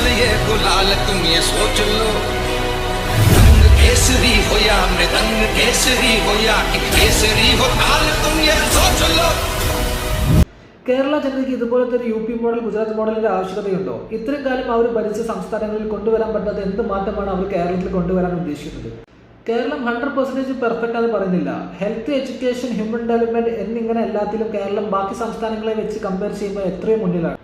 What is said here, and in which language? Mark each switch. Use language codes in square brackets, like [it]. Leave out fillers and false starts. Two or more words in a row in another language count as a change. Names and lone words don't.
[hi] ये गुलाल तुम ये सोच लो रंग केसरी हो या मृदंग केसरी हो या केसरी हो लाल तुम ये सोच लो. [ml] കേരള ജനതയ്ക്ക് ഇതുപോലത്തെ ഒരു UP മോഡൽ, ഗുജറാത്ത് മോഡലിന്റെ ആവശ്യകതയുണ്ടോ? ഇത്രയും കാലം അവർ ഭരിച്ച സംസ്ഥാനങ്ങളിൽ കൊണ്ടുവരാൻ പറ്റാത്ത എന്ത് മാറ്റമാണ് അവർ കേരളത്തിൽ കൊണ്ടുവരാൻ ഉദ്ദേശിക്കുന്നത്? കേരളം 100% പെർഫെക്റ്റ് ആണെന്ന് പറയുന്നില്ല. [en] health, education, human development [ml] എന്നിങ്ങനെ എല്ലാത്തിലും കേരളം ബാക്കി സംസ്ഥാനങ്ങളെ വെച്ച് കമ്പയർ ചെയ്യുമ്പോൾ എത്രയും മുന്നിലാണ്.